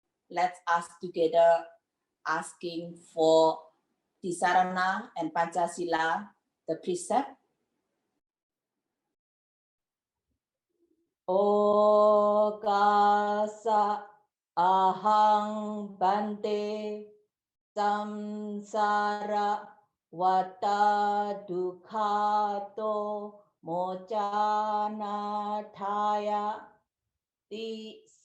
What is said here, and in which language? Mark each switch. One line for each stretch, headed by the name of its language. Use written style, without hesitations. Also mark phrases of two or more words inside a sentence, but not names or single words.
English: let's ask together, asking for Tisarana and Pancasila, the precept.
Pali: Okasa ahang bante samsara wata dukhato mocana thaya ti